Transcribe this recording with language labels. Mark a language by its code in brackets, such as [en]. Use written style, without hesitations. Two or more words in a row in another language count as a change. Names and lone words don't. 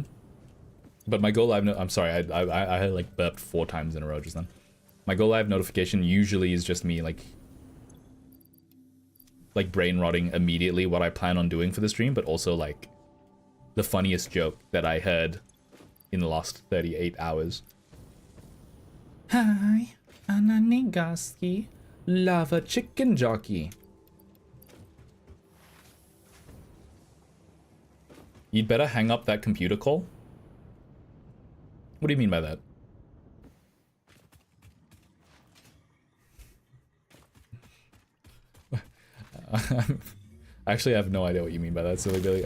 [en] But my go live, I'm sorry, I had like burped 4 times in a row just then. My go live notification usually is just me like brain rotting immediately what I plan on doing for the stream, but also like the funniest joke that I heard in the last 38 hours. Hi, Ananigaski, lava chicken jockey. You'd better hang up that computer call. What do you mean by that? Actually, I have no idea what you mean by that, silly Billy.